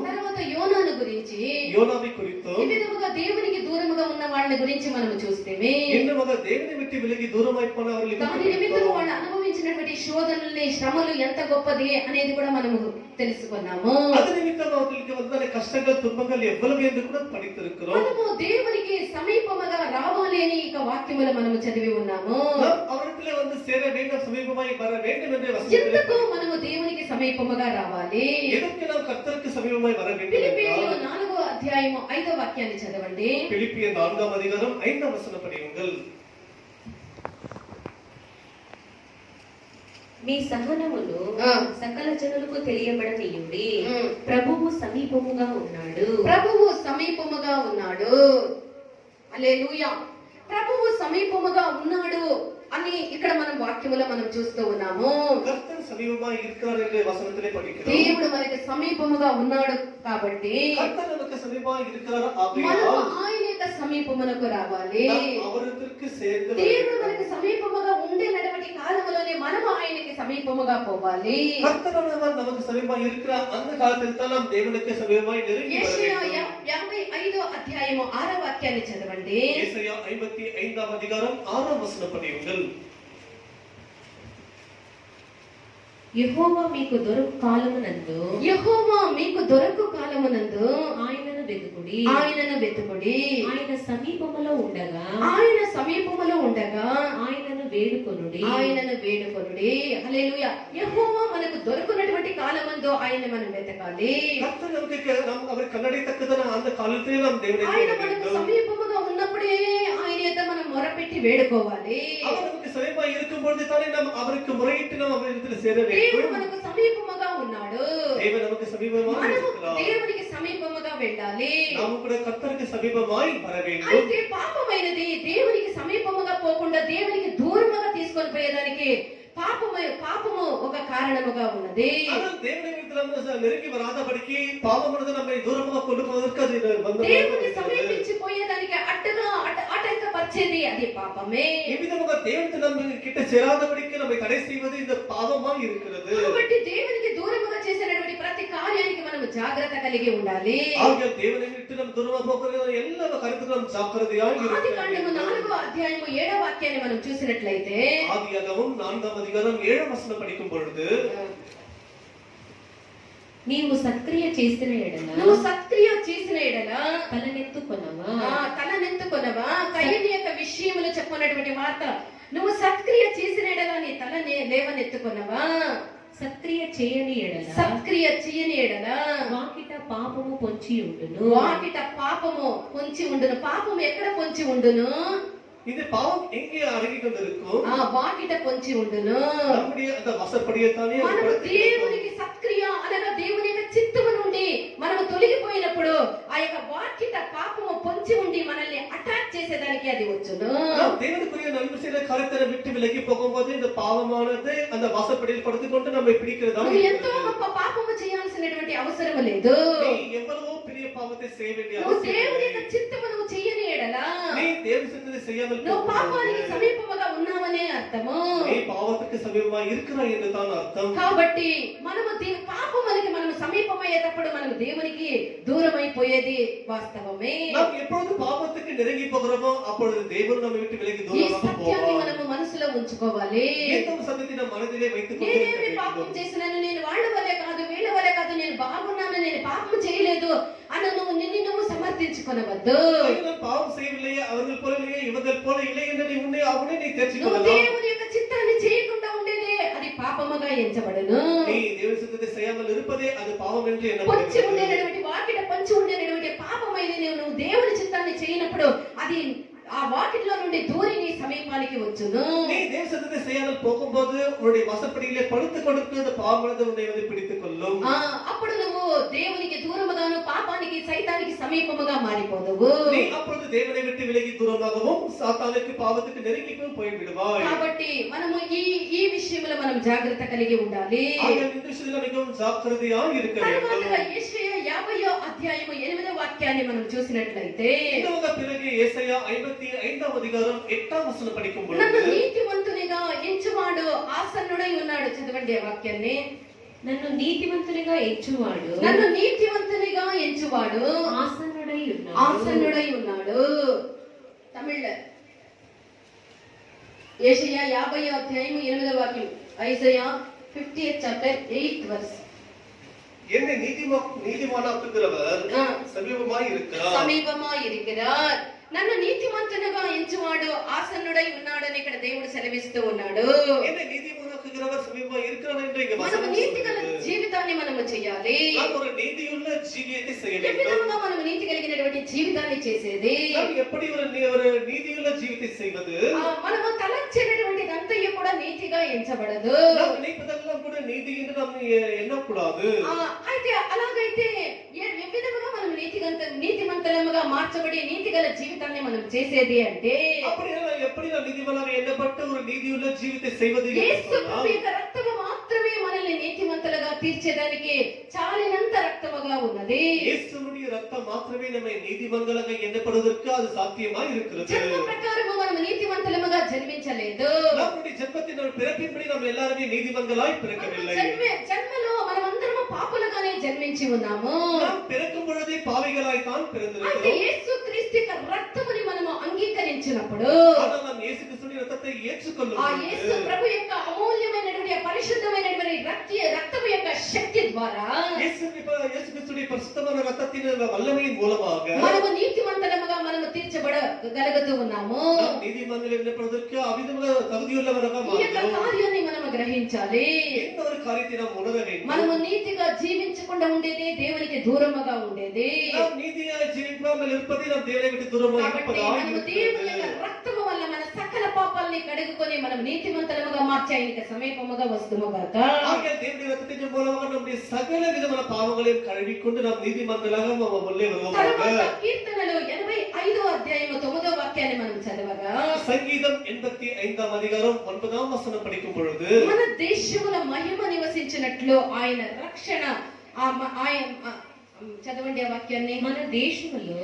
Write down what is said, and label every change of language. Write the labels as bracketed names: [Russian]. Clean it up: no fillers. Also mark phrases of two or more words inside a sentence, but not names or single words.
[Telugu] తర్వాత యోనాను గురించి [Tamil] యోనాவை குறித்தும் [Telugu] ఈ విధముగా దేవునికి దూరముగా ఉన్న వాళ్ళ గురించి మనం చూస్తేమే. [Tamil] இன்னமாக தேவனை விட்டு விலகி దూరమై పోనవர்கள் [Telugu] దాని నిమిత్తం వాళ్ళు అనుభవించినటువంటి శోధనల్ని శ్రమలు ఎంత గొప్పది అనేది కూడా మనము తెలుసుకున్నాము. [Tamil] அது நிமித்தம் அவர்களுக்கு வந்த கஷ்டங்கள் துன்பங்கள் எவ்வளவு என்று கூட படித்திருக்கிறோம். [Telugu] మనము దేవునికి సమీపముగా రావాలి అని ఈ వాక్యములో మనము చదివి ఉన్నాము. [Tamil] அவரிடத்திலே வந்து சேர வேண்டும், సమీపமாய் வர வேண்டும் என்ற வசனத்திலே [Telugu] ఎందుకు మనము దేవునికి సమీపముగా రావాలి? [Tamil] எதற்கு நாம் கர்த்தருக்கு సమీపமாய் வர வேண்டும்? [Telugu] ఫిలిప్పీయులు 4వ అధ్యాయము 5వ వాక్యాన్ని చదవండి. [Tamil] பிலிப்பியர் 4వ அதிகாரம் 5వ వచనం படியுங்கள். [Telugu] మీ సహనమును సకల జనులకు తెలియబడనీయుడి. ప్రభువు సమీపముగా ఉన్నాడు. ప్రభువు సమీపముగా ఉన్నాడు. హల్లెలూయా. ప్రభువు సమీపముగా ఉన్నాడు అని ఇక్కడ మనం వాక్యములో మనం చూస్తూ ఉన్నాము. [Tamil] கர்த்தர் సమీపமாய் இருக்கிறார் என்ற வசனத்திலே படிக்கிறோம். [Telugu] దేవుడు మనకి సమీపముగా ఉన్నాడు కాబట్టి [Tamil] கர்த்தர் நமக்கு సమీపமாய் இருக்கிறார். [Telugu] మనం ఆయన యొక్క సమీపమునకు రావాలి. [Tamil] அவருக்கு சேர்ந்து [Telugu] దేవుడు మనకి సమీపముగా ఉండేటువంటి కాలములోనే మనం ఆయనకి సమీపముగా పోవాలి. [Tamil] கர்த்தர் நமக்கு సమీపமாய் இருக்கிற அந்த காலத்தில் தான் நாம் தேவனுக்கு సమీపமாய் நெருங்கி வர [Telugu] యెషయా [Tamil] வேண்டும். [Telugu] 55వ అధ్యాయము 6వ వాక్యాన్ని చదవండి. [Tamil] యెషయా 55వ அதிகாரம் 6వ వచనం படியுங்கள். [Telugu] యెహోవా మీకు దొరకు కాలమునందు ఆయనను వెతుకుడి. ఆయన సమీపములో ఉండగా ఆయనను వేడుకొనుడి. హల్లెలూయా. యెహోవా మనకు దొరకనటువంటి కాలమందు ఆయన మనం వెతకాలి. [Tamil] கர்த்தர் நமக்கு அவர் கண்ணடைத்தக்கதான அந்த காலத்திலே நாம் தேவனை [Telugu] ఆయన మనకు సమీపముగా ఉన్నప్పుడే ఆయన యొక్క మనం మొరపెట్టి వేడుకోవాలి. [Tamil] அவர் நமக்கு సమీపமாய் இருக்கும் பொழுது தானே நாம் அவருக்கு முறையிட்டு நாம் அவரிடத்தில் சேர வேண்டும். [Telugu] దేవుడు మనకు సమీపముగా సమీపముగా ఉన్నాడు. [Tamil] தேவன் நமக்கு சமீபமாய் [Telugu] మనము [Tamil] இருக்கிறார். [Telugu] దేవునికి సమీపముగా వెళ్ళాలి. [Tamil] நாம் கூட கர்த்தருக்கு சமீபமாய் வர வேண்டும். [Telugu] అయితే పాపమైనది దేవునికి సమీపముగా పోకుండా దేవునికి దూరముగా తీసుకొని పోయేదానికి పాపము ఒక కారణముగా ఉన్నది. [Tamil] ஆனால் தேவனை விட்டு நெருங்கி வராதபடிக்கு பாவமானது நம்மை தூரமாக கொண்டு போவதற்கு அது [Telugu] దేవుని సమీపించి పోయేదానికి అడ్డుగా ఆటంకపరిచేది అది పాపమే. ఈ విధముగా దేవుని [Tamil] நம்ம கிட்ட சேராதபடிக்கு நம்மை தடை செய்வது இந்த பாவமாய் இருக்கிறது. [Telugu] కాబట్టి దేవునికి దూరముగా చేసేటువంటి ప్రతి కార్యానికి మనం జాగ్రత్త కలిగి ఉండాలి. [Tamil] ஆகிய தேவனை விட்டு நம்ம தூரமாக போகிறது எல்லா கருத்துக்கும் நாம் ஜாக்கிரதையாய் இருக்க வேண்டும். [Telugu] ఆదికాండము 4వ అధ్యాయము 7వ వాక్యాన్ని మనం చూసినట్లయితే [Tamil] ஆதியாகமம் 4వ அதிகாரம் 7వ వచనం படிக்கும் பொழுது [Telugu] నీవు సత్క్రియ చేసిన ఎడల నువ్వు సత్క్రియ చేసిన ఎడల తలనెత్తుకొనవా కయ్యని యొక్క విషయములు చెప్పినటువంటి వార్త నువ్వు సత్క్రియ చేసిన ఎడల నీ తలని లేవనెత్తుకొనవా సత్క్రియ చేయని ఎడల వాకిట పాపము పొంచి ఉండును. పాపము ఎక్కడ పొంచి ఉండును? [Tamil] இந்த பாவம் எங்கே அடங்கி கொண்டிருக்கும்? [Telugu] వాకిట పొంచి ఉండును. [Tamil] நம்முடைய அந்த வசப்படியத்தானே [Telugu] మనము దేవునికి సత్క్రియ అనగా దేవుని యొక్క చిత్తము నుండి మనము తొలగిపోయినప్పుడు ఆ యొక్క వాకిట పాపము పొంచి ఉండి మనల్ని అటాక్ చేసేదానికి అది వచ్చును. [Tamil] தேவனுக்குரிய நன்மை செய்த காரியத்தை விட்டு விலகி போகும்போது இந்த பாவமானது அந்த வசப்படியில் படுத்துக்கொண்டு நம்மை பிடிக்கிறதா? [Telugu] నువ్వు ఎంతో గొప్ప పాపము చేయాల్సినటువంటి అవసరం లేదు. [Tamil] நீ எவ்வளவோ பெரிய பாவத்தை செய்ய வேண்டிய [Telugu] నువ్వు [Tamil] அவசியம் [Telugu] దేవుని [Tamil] இல்லை. [Telugu] యొక్క చిత్తము నువ్వు చెయ్యని ఎడల [Tamil] நீ தேவன் சித்தத்தை செய்யாமல் [Telugu] నువ్వు పాపానికి సమీపముగా ఉన్నావనే అర్థము. [Tamil] நீ பாவத்துக்கு சமீபமாய் இருக்கிறாய் என்று தான் அர்த்தம். [Telugu] కాబట్టి మనము పాపమునికి మనము సమీపమయ్యేటప్పుడు మనము దేవునికి దూరమైపోయేది వాస్తవమే. [Tamil] நாம் எப்பொழுது பாவத்துக்கு நெருங்கி போகிறோமோ அப்பொழுது தேவன் நம்மை விட்டு விலகி [Telugu] ఈ [Tamil] தூரமாக [Telugu] సత్యాన్ని [Tamil] போவார். [Telugu] మనము మనసులో ఉంచుకోవాలి. [Tamil] இந்த சத்தியத்தை நம் மனதிலே வைத்துக் [Telugu] నేనేమి [Tamil] கொண்டு [Telugu] పాపం చేసినాను, నేను వాళ్ళ వలే కాదు వీళ్ళ వలే కాదు, నేను బాగున్నాను, నేను పాపం చేయలేదు అని నువ్వు సమర్థించుకొనవద్దు. [Tamil] நான் பாவம் செய்யவில்லையே, அவர்கள் போல இல்லையே, இவர்கள் போல இல்லை என்று நீ அவனை நீ தேர்ச்சி [Telugu] నువ్వు [Tamil] கொள்ளலாம். [Telugu] దేవుని యొక్క చిత్తాన్ని చేయకుండా ఉండేదే అది పాపముగా ఎంచబడును. [Tamil] நீ தேவ சித்தத்தை செய்யாமல் இருப்பதே அது பாவம் என்று [Telugu] పొంచి [Tamil] எண்ணப்படுகிறது. [Telugu] ఉండేటువంటి వాకిట పొంచి ఉండేటువంటి పాపమైంది నువ్వు దేవుని చిత్తాన్ని చేయనప్పుడు అది ఆ వాకిట్లో నుండి దూరి నీ సమీపానికి వచ్చును. [Tamil] நீ தேவ சித்தத்தை செய்யாமல் போகும்போது உன்னுடைய வசப்படியிலே படுத்துக் கொடுத்து அந்த பாவமானது உன்னை வந்து பிடித்துக் கொள்ளும். [Telugu] అప్పుడు నువ్వు దేవునికి దూరముగాను పాపానికి సైతానికి సమీపముగా మారిపోదువు. [Tamil] நீ அப்பொழுது தேவனை விட்டு விலகி தூரமாகவும் சாத்தானுக்கு பாவத்துக்கு நெருங்கியும் போய் விடுவாய். [Telugu] కాబట్టి మనము ఈ విషయంలో మనం జాగ్రత్త కలిగి ఉండాలి. [Tamil] ஆகிய இந்த விஷயத்தில் மிகவும் ஜாக்கிரதையாக இருக்க வேண்டும். [Telugu] తరువాత యెషయా 50వ అధ్యాయము 8వ వాక్యాన్ని మనం చూసినట్లయితే [Tamil] இந்த பிறகு ஏசாயா 55వ அதிகாரம் 8వ వచనం படிக்கும் [Telugu] నన్ను [Tamil] பொழுது [Telugu] నీతిమంతునిగా ఎంచువాడు ఆసన్నుడై ఉన్నాడు. చదవండి ఆ వాక్యాన్ని. నన్ను నీతిమంతునిగా ఎంచువాడు ఆసన్నుడై ఉన్నాడు. తమిళ యెషయా 50వ అధ్యాయము 8వ వాక్యం. [English] ఐజయా 50th chapter 8th verse. [Tamil] என்னை நீதிமானாக்குகிறவர் சமீபமாய் இருக்கிறார். [Telugu] నన్ను నీతిమంతునిగా ఎంచువాడు ఆసన్నుడై ఉన్నాడని ఇక్కడ దేవుడు సెలవిస్తూ ఉన్నాడు. [Tamil] என்னை நீதிமானாக்குகிறவர் சமீபமாய் இருக்கிறார் என்று இங்க [Telugu] మనము [Tamil] வசனம் [Telugu] నీతిగల [Tamil] சொல்லுகிறது. [Telugu] జీవితాన్ని మనము చేయాలి. [Tamil] நாம் ஒரு நீதியுள்ள ஜீவியத்தை செய்ய [Telugu] ఏ [Tamil] வேண்டும். [Telugu] విధంగా మనం నీతి కలిగినటువంటి జీవితాన్ని చేసేది? [Tamil] நாம் எப்படி ஒரு நீதியுள்ள ஜீவித்தை செய்வது? [Telugu] మనము తలంచేటటువంటి అంతయు కూడా నీతిగా ఎంచబడదు. [Tamil] நாம் நினைப்பதெல்லாம் கூட நீதி என்று நாம் எண்ணக்கூடாது. [Telugu] అయితే అలాగైతే ఏ విధంగా మనం నీతిమంతులముగా మార్చబడి నీతిగల జీవితాన్ని మనం చేసేది అంటే [Tamil] அப்படினா எப்படி நாம் நீதிமானாக எண்ணப்பட்ட ஒரு நீதியுள்ள ஜீவித்தை செய்வது? [Telugu] యేసు ప్రభు యొక్క రక్తము మాత్రమే మనల్ని నీతిమంతులుగా తీర్చేదానికి చాలినంత రక్తముగా ఉన్నది. [Tamil] இயேசுவுடைய ரத்தம் மாத்திரமே நம்மை நீதிமான்களாக எண்ணப்படுவதற்கு அது சாத்தியமாய் இருக்கிறது. [Telugu] జన్మ ప్రకారము మనం నీతిమంతులముగా జన్మించలేదు. [Tamil] நம்முடைய ஜென்மத்தின் பிறப்பின்படி நாம் எல்லாரும் நீதிமான்களாய் பிறக்கவில்லை. [Telugu] జన్మలో మనమందరము పాపులుగానే జన్మించి ఉన్నాము. [Tamil] நாம் பிறக்கும் பொழுதே பாவிகளாய் தான் [Telugu] అయితే [Tamil] பிறந்திருக்கிறோம். [Telugu] యేసు క్రీస్తు యొక్క రక్తముని మనము అంగీకరించినప్పుడు [Tamil] ஆனால் நாம் இயேசு கிறிஸ்துவின் ரத்தத்தை ஏற்றுக்கொள்ளும் [Telugu] ఆ యేసు ప్రభు యొక్క అమూల్యమైనటువంటి పరిశుద్ధమైనటువంటి రక్తము యొక్క శక్తి ద్వారా [Tamil] இயேசு கிறிஸ்துவின் பரிசுத்தமான ரத்தத்தின் வல்லமையின் மூலமாக [Telugu] మనము నీతిమంతులముగా మనం తీర్చబడగలుగుతూ ఉన్నాము. [Tamil] நாம் நீதிமான்கள் எனப்படுவதற்கு அவ்விதமாக தகுதியுள்ளவராக [Telugu] ఈ యొక్క [Tamil] மாறுகிறோம். [Telugu] కార్యాన్ని మనం గ్రహించాలి. [Tamil] இந்த ஒரு காரியத்தை நாம் உணர வேண்டும். [Telugu] మనము నీతిగా జీవించకుండా ఉండేదే దేవునికి దూరముగా ఉండేది. [Tamil] நாம் நீதியாய் ஜீவிக்காமல் இருப்பதே நாம் தேவனை விட்டு தூரமாக [Telugu] కాబట్టి [Tamil] இருப்பதாய் [Telugu] మనము దేవుని [Tamil] இருக்கிறது. [Telugu] యొక్క రక్తము వల్ల మన సకల పాపాలని కడుగుకొని మనం నీతిమంతులముగా మార్చి ఆయనకి సమీపముగా వస్తుము గాక. [Tamil] ஆகையால் தேவனுடைய ரத்தத்தின் மூலமாக நம்முடைய சகல விதமான பாவங்களையும் கழுவிக்கொண்டு நாம் நீதிமான்களாக உள்ளே வருவோமாக. [Telugu] తరువాత కీర్తనలు 85వ అధ్యాయము 9వ వాక్యాన్ని మనం చదవగా [Tamil] சங்கீதம் 85ஆம் அதிகாரம் 9ஆம் வசனம் படிக்கும் பொழுது [Telugu] మన దేశములో మహిమ నివసించినట్లు ఆయన రక్షణ చదవండి ఆ వాక్యాన్ని. మన దేశములో